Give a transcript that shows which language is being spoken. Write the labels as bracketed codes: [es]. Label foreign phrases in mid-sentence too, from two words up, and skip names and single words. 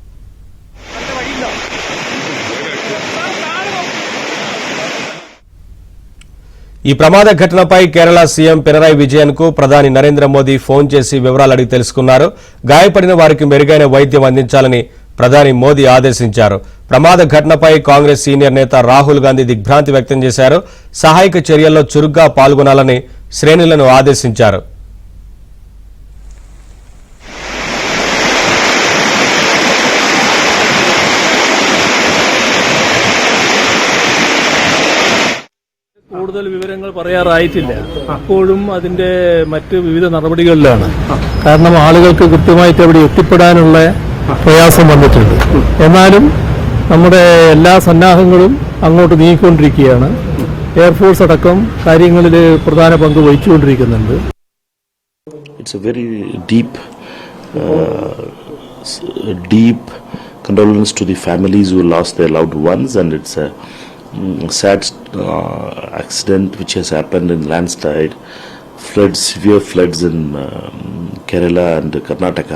[te] ఈ ప్రమాద ఘటనపై కేరళ సీఎం పినరాయి విజయన్ కు ప్రధాని నరేంద్ర మోదీ ఫోన్ చేసి వివరాలు అడిగి తెలుసుకున్నారు. గాయపడిన వారికి మెరుగైన వైద్యం అందించాలని ప్రధాని మోదీ ఆదేశించారు. ప్రమాద ఘటనపై కాంగ్రెస్ సీనియర్ నేత రాహుల్ గాంధీ దిగ్భ్రాంతి వ్యక్తం చేశారు. సహాయక చర్యల్లో చురుగ్గా పాల్గొనాలని శ్రేణులను ఆదేశించారు. [ml] കൂടുതൽ വിവരങ്ങൾ പറയാറായിട്ടില്ല. അപ്പോഴും അതിന്റെ മറ്റ് വിവിധ നടപടികളിലാണ്. കാരണം ആളുകൾക്ക് കൃത്യമായിട്ട് അവിടെ എത്തിപ്പെടാനുള്ള പ്രയാസം വന്നിട്ടുണ്ട്. എന്നാലും നമ്മുടെ എല്ലാ സന്നാഹങ്ങളും അങ്ങോട്ട് നീങ്ങിക്കൊണ്ടിരിക്കുകയാണ്. എയർഫോഴ്സ് അടക്കം കാര്യങ്ങളിൽ പ്രധാന പങ്ക് വഹിച്ചുകൊണ്ടിരിക്കുന്നുണ്ട്. [en] It's a very deep condolence to the families who lost their loved ones, and it's a sad accident which has happened in landslide, severe floods in Kerala and Karnataka.